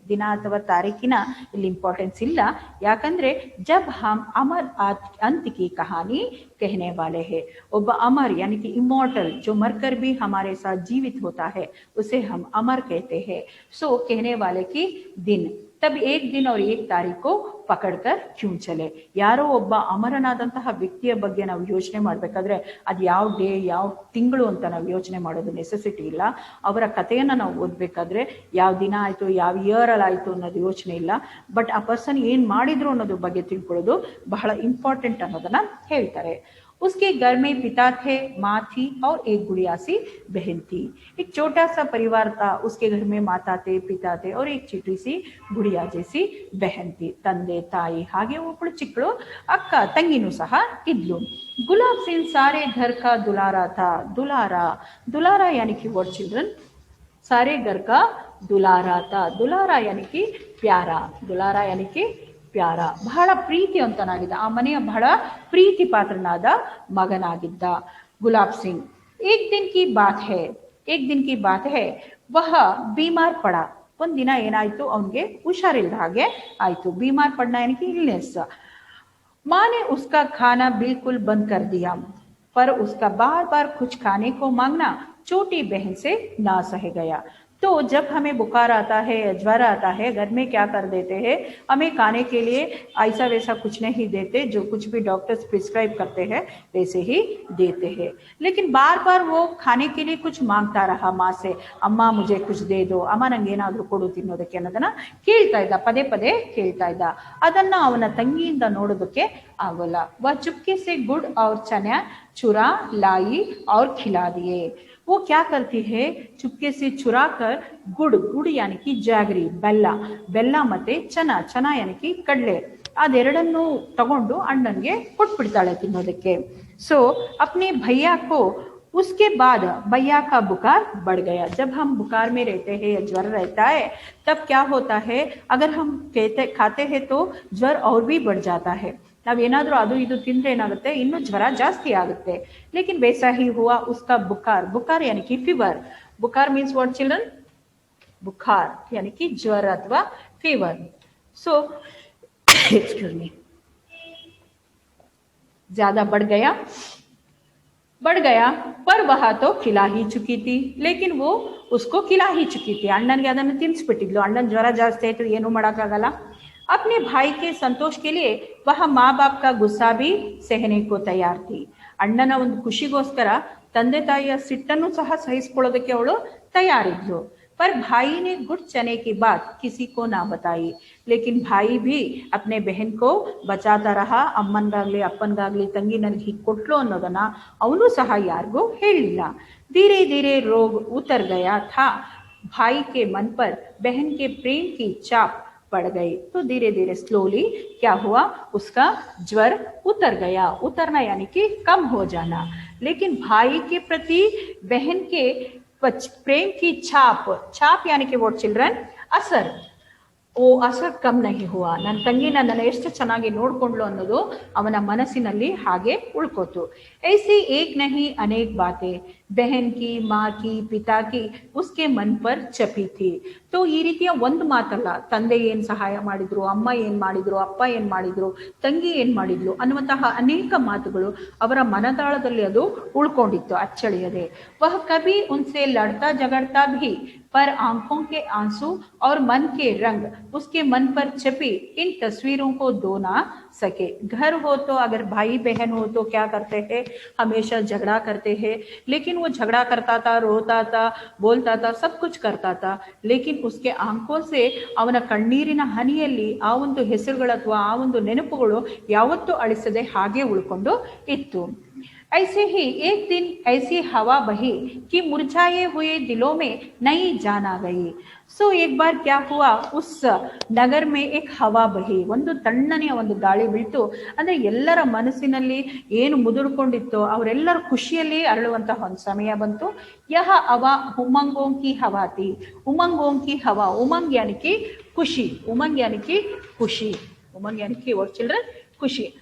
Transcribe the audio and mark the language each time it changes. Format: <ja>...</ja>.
<kn>ದಿನ ಅಥವಾ ತಾರೀಕಿನ ಇಲ್ಲಿ ಇಂಪಾರ್ಟೆನ್ಸ್ ಇಲ್ಲ, ಯಾಕಂದ್ರೆ</kn> <hi>जब हम अमर अंत की कहानी कहने वाले हैं. ಒಬ್ಬ अमर यानी कि इमोर्टल, जो मरकर भी हमारे साथ जीवित होता है, उसे हम अमर कहते हैं. सो कहने वाले की दिन, तब एक दिन और एक तारीख को ಪಕಡ್ಕರ್ ಕ್ಯೂ ಚಲೆ.</hi> <kn>ಯಾರೋ ಒಬ್ಬ ಅಮರನಾದಂತಹ ವ್ಯಕ್ತಿಯ ಬಗ್ಗೆ ನಾವು ಯೋಚನೆ ಮಾಡಬೇಕಾದ್ರೆ ಅದು ಯಾವ ಡೇ ಯಾವ ತಿಂಗಳು ಅಂತ ನಾವು ಯೋಚನೆ ಮಾಡೋದು ನೆಸೆಸಿಟಿ ಇಲ್ಲ. ಅವರ ಕಥೆಯನ್ನು ನಾವು ಓದಬೇಕಾದ್ರೆ ಯಾವ ದಿನ ಆಯಿತು, ಯಾವ ಇಯರಲ್ಲಿ ಆಯಿತು ಅನ್ನೋದು ಯೋಚನೆ ಇಲ್ಲ. ಬಟ್ ಆ ಪರ್ಸನ್ ಏನು ಮಾಡಿದ್ರು ಅನ್ನೋದ್ರ ಬಗ್ಗೆ ತಿಳ್ಕೊಳ್ಳೋದು ಬಹಳ ಇಂಪಾರ್ಟೆಂಟ್ ಅನ್ನೋದನ್ನ ಹೇಳ್ತಾರೆ.</kn> <hi>उसके घर में पिता थे, माँ थी और एक गुड़िया सी बहन थी। एक छोटा सा परिवार था। उसके घर में माता थे, पिता थे और एक छोटी सी गुड़िया जैसी बहन थी।</hi> <kn>ತಂದೆ ತಾಯಿ ಹಾಗೆ ಒಬ್ಬಳು ಚಿಕ್ಕಳು ಅಕ್ಕ ತಂಗಿನೂ ಸಹ ಇದ್ಲು।</kn> <hi>गुलाब सिंह सारे घर का दुलारा था। दुलारा, दुलारा यानी कि</hi> <en>what children,</en> <hi>सारे घर का दुलारा था। दुलारा यानी कि प्यारा, दुलारा यानी कि</hi> <kn>ಪ್ಯಾರ, ಬಹಳ ಪ್ರೀತಿವಂತನಾಗಿದ್ದ, ಆ ಮನೆಯ ಬಹಳ ಪ್ರೀತಿ ಪಾತ್ರನಾದ ಮಗನಾಗಿದ್ದ ಗುಲಾಬ್ ಸಿಂಗ್।</kn> <hi>ಏಕ್ ದಿನ್ ಕಿ ಬಾತ್ ಹೈ, ಏಕ್ ದಿನ್ ಕಿ ಬಾತ್ ಹೈ, ವಹ ಬೀಮಾರ್ ಪಡ,</hi> <kn>ಒಂದ್ ದಿನ ಏನಾಯ್ತು, ಅವನಿಗೆ ಹುಷಾರಿಲ್ಲದ ಹಾಗೆ ಆಯ್ತು।</kn> <hi>ಬೀಮಾರ್ ಪಡ್ನ यानी कि इलनेस। माँ ने उसका खाना बिल्कुल बंद कर दिया, पर उसका बार बार कुछ खाने को मांगना छोटी बहन से ना सह गया। तो जब हमें बुखार आता है, ज्वर आता है, घर में क्या कर देते हैं, हमें खाने के लिए ऐसा वैसा कुछ नहीं देते, जो कुछ भी डॉक्टर्स प्रिस्क्राइब करते हैं वैसे ही देते हैं। लेकिन बार बार वो खाने के लिए कुछ मांगता रहा माँ से, अम्मा मुझे कुछ दे दो, अम्मा</hi> <kn>ನಂಗೆ ಏನಾದರೂ ಕೊಡು ತಿನ್ನೋದಕ್ಕೆ ಅನ್ನೋದನ್ನ ಕೇಳ್ತಾ ಇದ್ದ,</kn> <hi>ಪದೇ ಪದೇ ಕೇಳ್ತಾ ಇದ್ದ।</hi> <kn>ಅದನ್ನ ಅವನ ತಂಗಿಯಿಂದ ನೋಡೋದಕ್ಕೆ ಆಗೋಲ್ಲ।</kn> <hi>वह चुपके से गुड़ और चना चुरा लाई और खिला दिए। वो क्या करती है, चुपके से चुरा कर गुड़, गुड़ यानी कि</hi> <kn>ಜಾಗರಿ, ಬೆಲ್ಲ, ಬೆಲ್ಲ ಮತ್ತೆ ಚನಾ, ಚನಾ यानी कि ಕಡಲೆ, ಅದೆರಡನ್ನು ತಗೊಂಡು ಅಣ್ಣನ್ಗೆ ಕೊಟ್ಬಿಡ್ತಾಳೆ ತಿನ್ನೋದಕ್ಕೆ।</kn> <hi>सो अपने भैया को, उसके बाद भैया का बुखार बढ़ गया। जब हम बुखार में रहते हैं या ज्वर रहता है तब क्या होता है, अगर हम खाते हैं तो ज्वर और भी बढ़ जाता है।</hi> <kn>ನಾವೇನಾದರೂ ಅದು ಇದು ತಿಂದ್ರೆ ಏನಾಗುತ್ತೆ, ಇನ್ನೂ ಜ್ವರ ಜಾಸ್ತಿ ಆಗುತ್ತೆ।</kn> <hi>लेकिन वैसा ही हुआ उसका बुखार, बुखार यानी कि फीवर। बुखार</hi> <en>means what children,</en> <hi>बुखार यानी कि ज्वर अथवा फीवर। सो एक्सक्यूज मी, ज्यादा बढ़ गया, पर वह तो खिला ही चुकी थी, लेकिन वो उसको खिला ही चुकी थी।</hi> <kn>ಅಣ್ಣನಿಗೆ ಅದನ್ನು ತಿನ್ನಿಸ್ಬಿಟ್ಟಿದ್ಲು। ಅಣ್ಣನ ಜ್ವರ ಜಾಸ್ತಿ ಆಯ್ತು, ಏನು ಮಾಡೋಕ್ಕಾಗಲ್ಲ।</kn> <hi>अपने भाई के संतोष के लिए वह माँ बाप का गुस्सा भी सहने को तैयार थी।</hi> <kn>ಅಣ್ಣನ ಒಂದು ಖುಷಿಗೋಸ್ಕರ ತಂದೆ ತಾಯಿಯ ಸಿಟ್ಟನ್ನು ಸಹ ಸಹಿಸಿಕೊಳ್ಳೋದಕ್ಕೆ ಅವಳು ತಯಾರಿದ್ಲು।</kn> <hi>पर भाई ने गुड़ चने की बात किसी को ना बताई, लेकिन भाई भी अपने बहन को बचाता रहा।</hi> <kn>ಅಮ್ಮನ್ಗಾಗ್ಲಿ ಅಪ್ಪನ್ಗಾಗ್ಲಿ ತಂಗಿ ನನಗೆ ಹೀಗೆ ಕೊಟ್ಲು ಅನ್ನೋದನ್ನ ಅವನು ಸಹ ಯಾರಿಗೂ ಹೇಳಿಲ್ಲ।</kn> <hi>धीरे धीरे रोग उतर गया था। भाई के मन पर बहन के प्रेम की छाप पड़ गई। तो धीरे धीरे स्लोली क्या हुआ, उसका ज्वर उतर गया। उतरना यानी कि कम हो जाना। लेकिन भाई के प्रति बहन के प्रेम की छाप, छाप यानी कि</hi> <en>what children,</en> <hi>असर, ಓ ಅಸರ್ ಕಮ್ ನಹಿ ಹುವಾ,</hi> <kn>ನನ್ನ ತಂಗಿ ನನ್ನನ್ನು ಎಷ್ಟು ಚೆನ್ನಾಗಿ ನೋಡ್ಕೊಂಡ್ಲು ಅನ್ನೋದು ಅವನ ಮನಸ್ಸಿನಲ್ಲಿ ಹಾಗೆ ಉಳ್ಕೋತು।</kn> <hi>ऐसी एक नहीं अनेक बातें बहन की, माँ की, पिता की उसके मन पर ಚಪಿ ಥಿ।</hi> <kn>तो ಈ ರೀತಿಯ ಒಂದು ಮಾತಲ್ಲ, ತಂದೆ ಏನು ಸಹಾಯ ಮಾಡಿದ್ರು, ಅಮ್ಮ ಏನು ಮಾಡಿದ್ರು, ಅಪ್ಪ ಏನು ಮಾಡಿದ್ರು, ತಂಗಿ ಏನು ಮಾಡಿದ್ಲು ಅನ್ನುವಂತಹ ಅನೇಕ ಮಾತುಗಳು ಅವರ ಮನದಾಳದಲ್ಲಿ ಅದು ಉಳ್ಕೊಂಡಿತ್ತು ಅಚ್ಚಳಿಯದೆ।</kn> <hi>वह कभी उनसे लड़ता झगड़ता भी, पर आंखों के आंसू और मन के रंग उसके मन पर छपी इन तस्वीरों को धो ना सके। घर हो तो, अगर भाई बहन हो तो क्या करते हैं, हमेशा झगड़ा करते हैं। लेकिन वो झगड़ा करता था, रोता था, बोलता था, सब कुछ करता था। लेकिन उसके आंखों से</hi> <kn>ಅವನ ಕಣ್ಣೀರಿನ ಹನಿಯಲ್ಲಿ ಆ ಒಂದು ಹೆಸರುಗಳು ಅಥವಾ ಆ ಒಂದು ನೆನಪುಗಳು ಯಾವತ್ತೂ ಅಳಿಸದೆ ಹಾಗೆ ಉಳ್ಕೊಂಡು ಇತ್ತು।</kn> <hi>ऐसे ही एक दिन ऐसी हवा बही कि मुरझाए हुए दिलों में नई जान आ गई। सो एक बार क्या हुआ, उस नगर में एक हवा बही,</hi> <kn>ಒಂದು ತಣ್ಣನೆಯ ಒಂದು ಗಾಳಿ ಬೀಳ್ತು। ಅಂದ್ರೆ ಎಲ್ಲರ ಮನಸ್ಸಿನಲ್ಲಿ ಏನು ಮುದುಡ್ಕೊಂಡಿತ್ತೋ ಅವರೆಲ್ಲರ ಖುಷಿಯಲ್ಲಿ ಅರಳುವಂತಹ ಒಂದು ಸಮಯ ಬಂತು।</kn> <hi>यह हवा उमंगों की हवा थी। उमंगों की हवा, उमंग यानी कि ಖುಷಿ, उमंग यानी कि ಖುಷಿ, उमंग यानी कि</hi> <en>what children,</en> <hi>ಖುಷಿ।</hi>